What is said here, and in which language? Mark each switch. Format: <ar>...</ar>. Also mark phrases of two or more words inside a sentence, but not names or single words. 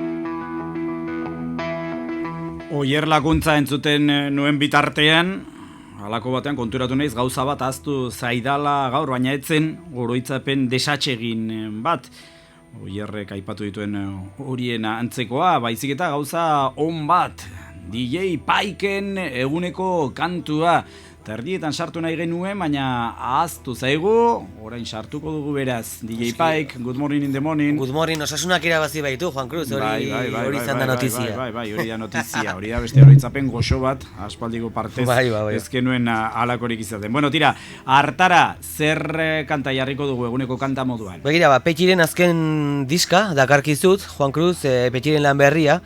<eu>Oier Lakuntza entzuten nuen bitartean, halako batean konturatu naiz gauza bat ahaztu zaidala gaur, baina etzen oroitzapen desatsegin bat. Oierrek aipatu dituen horien antzekoa, baizik eta gauza on bat. DJ Paiken eguneko kantua. Terdietan sartu nahi genuen, baina ahaztu zaigu, orain sartuko dugu beraz. DJ Paik,</eu> <en>good morning in the morning. Good morning,</en> <eu>osasunak irabazi baitu, Juan Cruz, hori izan da notizia. Bai, hori da notizia, hori da beste oroitzapen goxo bat, aspaldiko partez, ez genuen alakorik izaten. Bueno, tira, hartara, zer kanta jarriko dugu eguneko kanta moduan? Begira, Petxiren azken diska, dakarkizut, Juan Cruz, Petxiren lan berria.</eu>